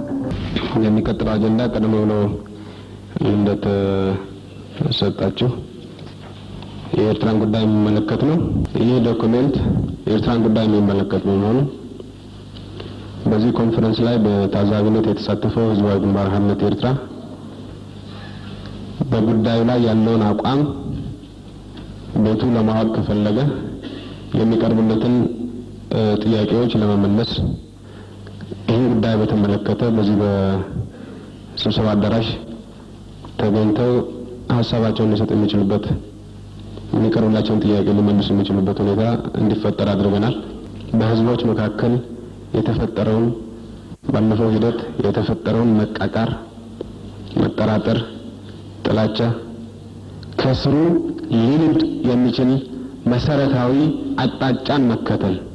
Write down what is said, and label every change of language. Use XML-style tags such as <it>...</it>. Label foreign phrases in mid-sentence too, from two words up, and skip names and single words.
<am>የሚቀጥለው አጀንዳ ቀደም ብሎ እንደተሰጣችሁ የኤርትራን ጉዳይ የሚመለከት ነው። ይህ ዶክመንት የኤርትራን ጉዳይ የሚመለከት ነው። በዚህ ኮንፈረንስ ላይ በታዛቢነት የተሳተፈው ህዝባዊ ግንባር ሓርነት ኤርትራ በጉዳዩ ላይ ያለውን አቋም ቤቱ ለማወቅ ከፈለገ የሚቀርቡለትን ጥያቄዎች ለመመለስ ይህ ጉዳይ በተመለከተ በዚህ በስብሰባ አዳራሽ ተገኝተው ሐሳባቸውን ሊሰጡ የሚችሉበት የሚቀርቡላቸውን ጥያቄ ሊመልሱ የሚችሉበት ሁኔታ እንዲፈጠር አድርገናል። በህዝቦች መካከል የተፈጠረውን ባለፈው ሂደት የተፈጠረውን መቃቃር፣ መጠራጠር፣ ጥላቻ ከስሩ ሊንድ የሚችል መሰረታዊ አጣጫን መከተል፣</am>